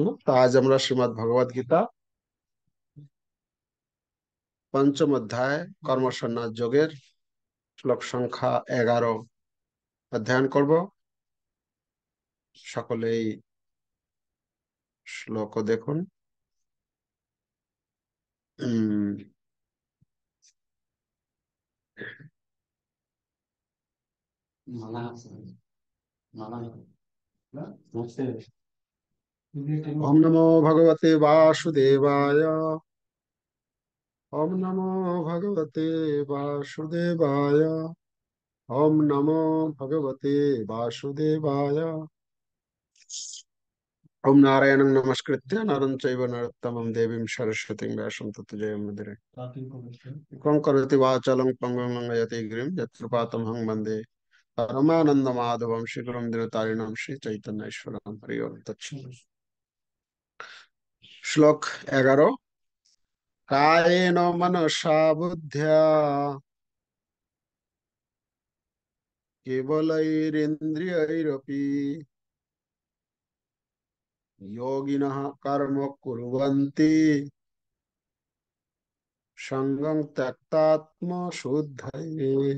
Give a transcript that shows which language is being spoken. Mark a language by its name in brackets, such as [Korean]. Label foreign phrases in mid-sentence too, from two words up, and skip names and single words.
[Bangla] তো আজ আমরা শ্রীমদ্ ভগবদ গীতা পঞ্চম অধ্যায় কর্মসন্ন্যাস যোগের শ্লোক সংখ্যা 11 অধ্যয়ন করব। সকলেই শ্লোক দেখুন। [Sanskrit] উম ওম নমো ভগবতে বাসুদেবায়। ওম নমো ভগবতে বাসুদেবায়। ওম নমো ভগবতে বাসুদেবায়। ওম নারায়ণং নমস্কৃত্য নরং চৈব নরোত্তমং দেবীং সরস্বতীং ব্যাসং ততো জয়মুদিরে। কং করোতি বাচালং পঙ্গং লঙ্ঘয়তে গিরিং যৎকৃপাতমহং বন্দে परमानंद माधवम श्री गुरुम दिनतारिणम श्री चैतन्य ईश्वरम हरि ओम तत्सत। श्लोक 11। कायेन मनसा बुद्ध्या केवलैरिन्द्रियैरपि योगिनः कर्म कुर्वन्ति संगं त्यक्तात्मशुद्धये।